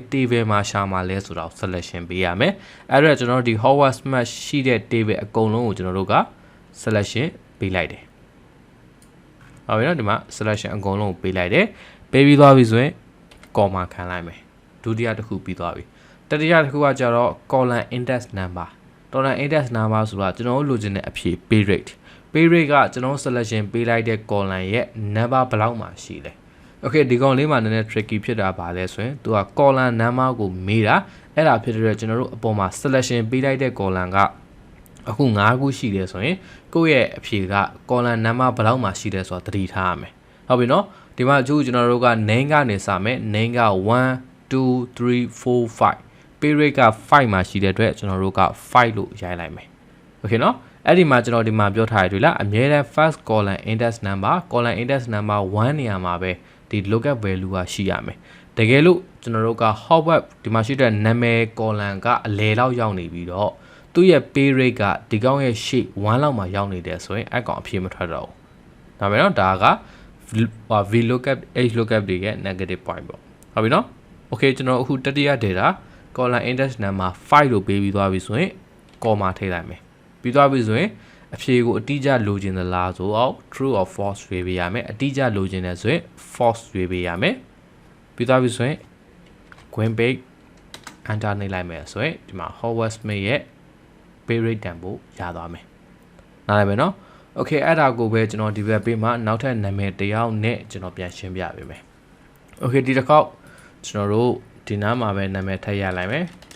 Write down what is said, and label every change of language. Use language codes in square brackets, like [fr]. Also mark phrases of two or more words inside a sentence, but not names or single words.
[my] table မှာရှာမှာလဲဆိုတော့ selection ပေးရမယ်အဲ့တော့ကျွန်တော်တို့ဒီ Howard Smith ရှိတဲ့ table အကုန်လုံးကိုကျွန်တော်တို့က selection ပေးလိုက်တယ်ဟုတ်ပြီနော်ဒီမှာ selection အကုန်လုံးကိုပေးလိုက်တယ်ပေးပြီးသွားပြီဆိုရင် comma ခံလိုက်မယ်ဒုတိယတစ်ခုပြီးသွားပြီတတိယတစ်ခုကကြတော့ [en] column index number column index number [my] ဆိုတာကျွန်တော်တို့လိုချင်တဲ့အဖြေ [en] pay rate [my] ကကျွန်တော် selection ပေးလိုက်တဲ့ column ရဲ့ number ဘယ်လောက်မှရှိလဲ okay ဒီကောင်လေးမှာနည်းနည်း tricky ဖြစ်တာပါလဲဆိုရင်သူက [en] column number [my] ကိုမေးတာအဲ့ဒါ ဖြစ်တဲ့ကျွန်တော်တို့အပေါ်မှာ selection ပေးလိုက်တဲ့ column ကအခု9ခုရှိတယ်ဆိုရင်ကိုယ့်ရဲ့အဖြေက [en] column number [my] ဘယ်လောက်မှရှိတယ်ဆိုတာသတိထားရမယ်ဟုတ်ပြီနော် ဒီမှာကျွန်တော်တို့က name ကနေစမယ် name က1 2 3 4 5 [en] pay rate [my] က5မှာရှိတဲ့အတွက်ကျွန်တော်တို့က5လို့ရိုက်လိုက်မယ်โอเคနော်အဲ့ဒီမှာကျွန်တော်ဒီမှာပြောထားရတွေ့လားအမြဲတမ်း [en] first column index number [my] 1နေရာမှာပဲဒီ [en] lookup value [my] ကရှိရမယ်တကယ်လို့ကျွန်တော်တို့က Howard ဒီမှာရှိတဲ့နာမည် column ကအလယ်လောက်ရောက်နေပြီးတော့သူ့ရဲ့ [en] pay rate [my] ကဒီကောင်ရဲ့ shape 1လောက်မှာရောက်နေတယ်ဆိုရင်အဲ့ကောင်အဖြေမထွက်တော့ဘူးဒါပဲเนาะဒါက [en] vlookup lookup [my] တွေရဲ့ [en] negative point [my] ပေါ့ဟုတ်ပြီเนาะ okay ကျွန်တော်အခုတတိယ [en] data column index number [my] 5 လို့ပေးပြီးသွားပြီဆိုရင် comma ထည့်လိုက်မယ်ပြီး သွားပြီဆိုရင်အဖြေကိုအတိအကျလိုချင်သလားဆိုတော့ [en] true or false [my] ရွေးပေးရမယ်အတိအကျလိုချင်တယ်ဆိုရင် false ရွေးပေးရမယ်ပြီးသွားပြီဆိုရင် [en] green page enter [my] နှိပ်လိုက်မယ်ဆိုရင်ဒီမှာ Howard Smith ရဲ့ [en] pay rate [my] တန်ဖို့ရသွားမယ်နားလည်မယ်နော် okay အဲ့ဒါကိုပဲကျွန်တော်ဒီဘက်ပေးမှာနောက်ထပ်နာမည်တစ်ယောက်နဲ့ကျွန်တော်ပြန်ရှင်းပြပေးမယ် okay ဒီတစ်ခေါက်ကျွန်တော်တို့ဒီနားမှာပဲနာမည်ထည့်ရလိုက်မယ်